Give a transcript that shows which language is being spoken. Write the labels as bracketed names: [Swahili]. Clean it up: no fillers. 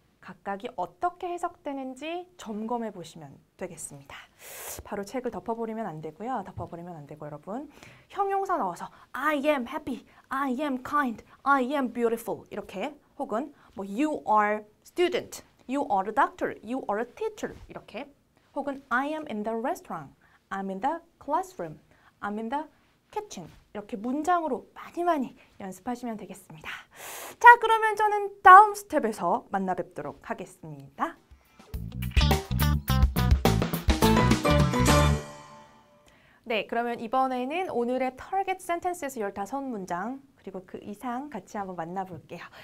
[Korean] 각각이 어떻게 해석되는지 점검해 보시면 되겠습니다. 바로 책을 덮어버리면 안 되고요. 여러분. 형용사 넣어서 [English] I am happy, I am kind, I am beautiful [Korean] 이렇게, 혹은 뭐 [English] you are student, you are a doctor, you are a teacher [Korean] 이렇게, 혹은 [English] I am in the restaurant, I'm in the classroom, I'm in the kitchen [Korean] 이렇게 문장으로 많이 연습하시면 되겠습니다. 자, 그러면 저는 다음 스텝에서 만나 뵙도록 하겠습니다. 네, 그러면 이번에는 오늘의 target sentences 15문장 그리고 그 이상 같이 한번 만나볼게요.